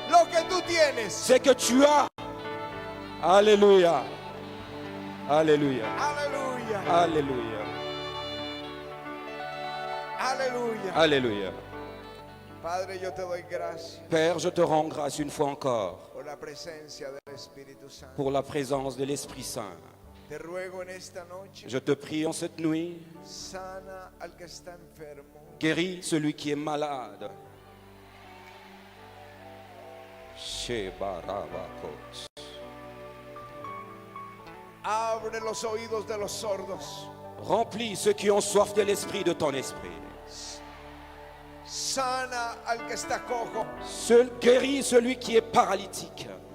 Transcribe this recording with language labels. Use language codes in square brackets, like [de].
[es] lo que tú tienes. [fr] ce que tu as. Alléluia. Alléluia. [es] Aleluya, [fr] Alléluia. [es] aleluya. [fr] Alléluia. [es] Padre, yo te doy gracias [fr] Père, je te rends grâce une fois encore [es] por la presencia del Espíritu Santo. [fr] pour la présence de l'Esprit Saint. [es] Te ruego en esta noche, [fr] Je te prie en cette nuit, [es] sana al que está enfermo, [fr] guéris celui qui est malade. Shebarabakos. [es] abre los oídos de los sordos, [fr] Remplis ceux qui ont soif de l'esprit de ton esprit. [es] sana al que está cojo, [fr] Guéris celui qui est paralytique.